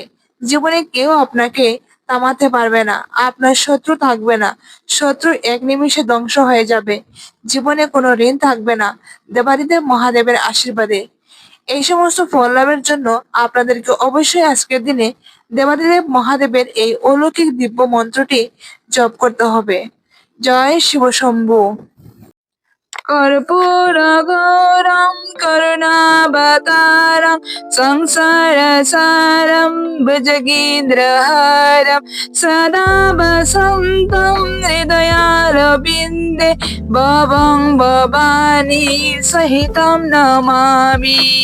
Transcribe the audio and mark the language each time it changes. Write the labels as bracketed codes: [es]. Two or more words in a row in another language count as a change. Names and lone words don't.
[bn] জীবনে কেউ আপনাকে থামাতে পারবে না, আপনার শত্রু থাকবে না, শত্রু এক নিমিষে ধ্বংস হয়ে যাবে, জীবনে কোনো ঋণ থাকবে না দেবাদিদেব মহাদেবের আশীর্বাদে। এই সমস্ত ফল লাভের জন্য আপনাদেরকে অবশ্যই আজকের দিনে দেবাদিদেব মহাদেবের এই অলৌকিক দিব্য মন্ত্রটি জপ করতে হবে। জয় শিব শম্ভু। [sa] कर्पूरगौरं करुणावतारं संसारसारं भुजगेन्द्रहारं सदा वसन्तं हृदयारविन्दे भवं भवानी सहितं नमामि।